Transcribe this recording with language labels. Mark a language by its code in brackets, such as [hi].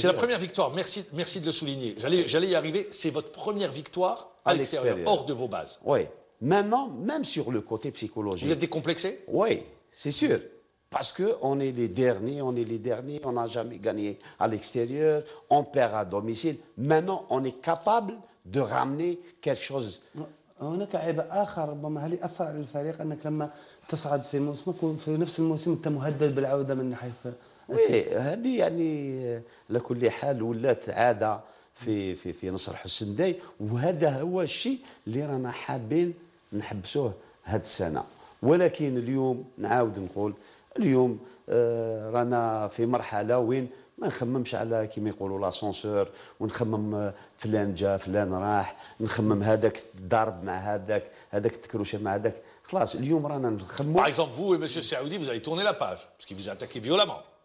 [fr] C'est la première victoire, merci de le souligner. J'allais y arriver, c'est votre première victoire à l'extérieur, hors de vos bases. Oui. Maintenant, même sur le côté psychologique. Vous êtes décomplexé? Oui, c'est sûr. Parce qu'on est les derniers, on n'a jamais gagné à l'extérieur, on perd à domicile. Maintenant, on est capable de ramener quelque chose. [ar] هناك عيب آخر ربما هل يأثر على الفريق أنك لما تصعد في موسمك وفي نفس الموسم أنت مهدد بالعودة من ناحية. وي هذه يعني لكل حال ولات عادة في نصر حسن داي، وهذا هو الشيء اللي رانا حابين نحبسوه هذه السنة. ولكن اليوم نعاود نقول اليوم رانا في مرحلة وين ما نخممش على كيما يقولوا لاسونسور ونخمم فلان جا فلان راح، نخمم هذاك ضارب مع هذاك تكروشه مع هذاك. خلاص اليوم رانا نخمموا. [fr] Par exemple, vous et M. Saoudi, vous avez tourné la page, parce qu'il vous a attaqué violemment.